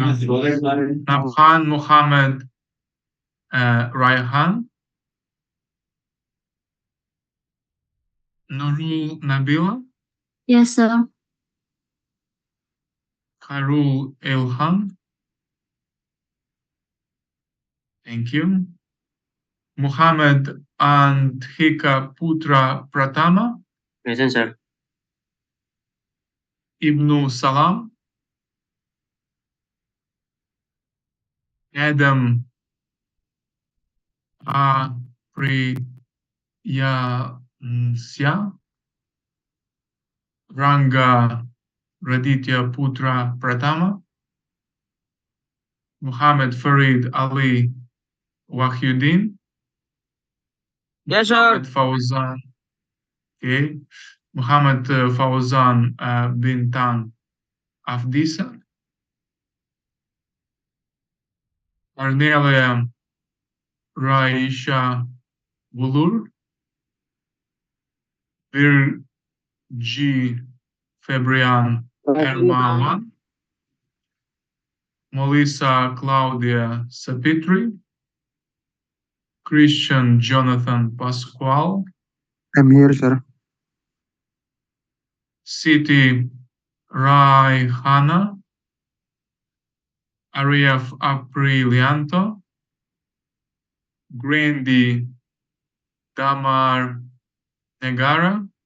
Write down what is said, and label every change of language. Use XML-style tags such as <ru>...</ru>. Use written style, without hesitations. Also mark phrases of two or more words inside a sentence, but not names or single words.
<en>Nabhan Mohammed Raihan. Nurul Nabila. Yes, sir. Khairul Ilham. Thank you. Muhammad Andhika Putra Pratama. Present, sir. Ibnu Salam. Adam Priyasya. Ranga Raditya Putra Pratama. Muhammad Farid Ali Wahyuddin. Yes, sir. Muhammad Fawzan. Okay. Muhammad Fawzan Bintan Afdisa. Cornelia Raisha Bulur. Virgi Fabrian Ermawan. Melissa Claudia Sapitri. Christian Jonathan Pascual. I'm here, sir. Siti Raihana. Ariaf Aprilianto. Grandi Damar Negara.</en>